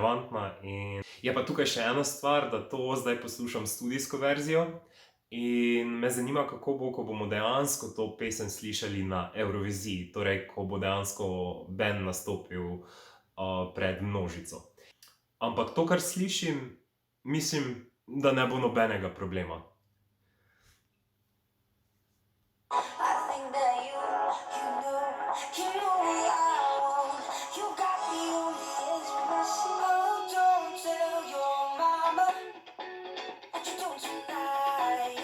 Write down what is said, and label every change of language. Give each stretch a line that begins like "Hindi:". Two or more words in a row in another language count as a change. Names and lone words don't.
Slovenian: In je pa tukaj še ena stvar, da to zdaj poslušam studijsko verzijo In me zanima, kako bo, ko bomo dejansko to pesem slišali na Evroviziji, torej ko bo dejansko bend nastopil pred množico. Ampak to, kar slišim, mislim, da ne bo nobenega problema.
English: I think that you know what I want. You got the only expression. Oh, don't tell your mama what you doing tonight.